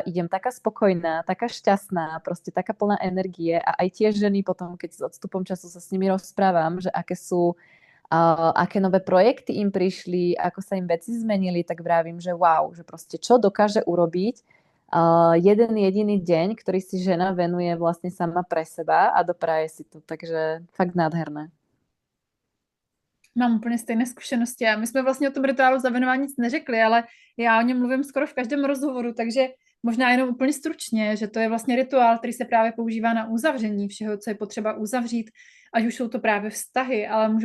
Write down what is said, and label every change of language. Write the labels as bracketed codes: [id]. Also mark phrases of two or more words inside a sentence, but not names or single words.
[sk] idem taká spokojná, taká šťastná, proste taká plná energie a aj tie ženy potom, keď s odstupom času sa s nimi rozprávam, že aké nové projekty im prišli, ako sa im veci zmenili, tak vravím, že wow, že proste čo dokáže urobiť jeden jediný deň, ktorý si žena venuje vlastne sama pre seba a dopraje si to, takže fakt nádherné. [cs] Mám úplně stejné zkušenosti a my jsme vlastně o tom rituálu zavinování nic neřekli, ale já o něm mluvím skoro v každém rozhovoru, takže možná jenom úplně stručně, že to je vlastně rituál, který se právě používá na uzavření všeho, co je potřeba uzavřít, ať už jsou to právě vztahy, ale můžou